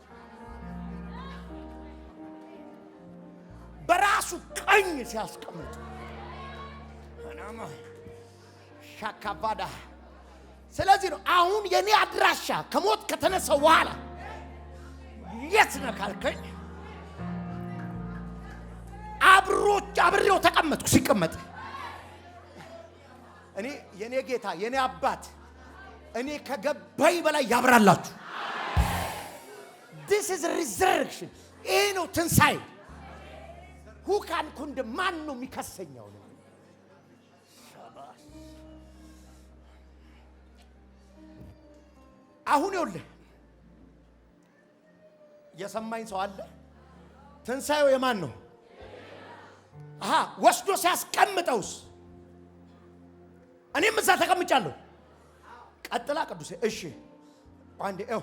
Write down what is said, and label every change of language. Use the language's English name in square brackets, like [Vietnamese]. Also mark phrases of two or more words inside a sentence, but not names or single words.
[Amharic] በራሱ ቀኝ ሲያስቀምጥ አናማ ሻካባዳ። ስለዚህ ነው አሁን የኔ አድራሻ ከሞት ከተነሳው በኋላ የት ነህ ካልከኝ አብሬው ተቀመጥኩ። ሲቀመጥ እኔ የኔ ጌታ የኔ አባት እኔ ከገባኝ በላይ ያብራላችሁ። [English] this is resurrection። [Amharic] ይሄ ነው ትንሣኤ። [English] who can condemn? [Amharic] ማን ነው የሚከሰኛው? አሁን ይኸውልህ የሰማኝ ሰው አለ። ትንሣኤው የማን ነው? ወስዶ ሲያስቀምጠውስ እኔም እዛ ተቀምጫለሁ። ቀጥላ ቅዱሴ እሺ አንዴ